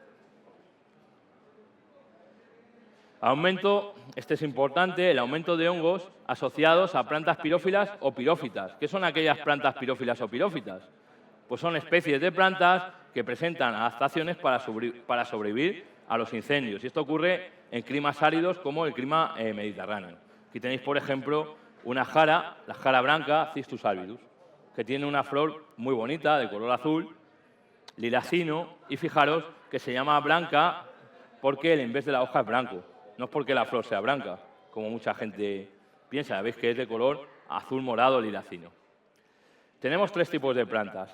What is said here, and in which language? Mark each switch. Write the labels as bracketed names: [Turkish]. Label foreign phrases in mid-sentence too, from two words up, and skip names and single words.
[Spanish] Aumento, este es importante, el aumento de hongos asociados a plantas pirófilas o pirófitas. ¿Qué son aquellas plantas pirófilas o pirófitas? Pues son especies de plantas que presentan adaptaciones para sobrevivir a los incendios. Y esto ocurre en climas áridos como el clima mediterráneo. Aquí tenéis, por ejemplo, una jara, la jara branca, Cistus albidus, que tiene una flor muy bonita, de color azul, lilacino, y fijaros que se llama blanca porque el en vez de la hoja es blanco. No es porque la flor sea blanca, como mucha gente piensa. Veis que es de color azul morado lilacino. Tenemos tres tipos de plantas.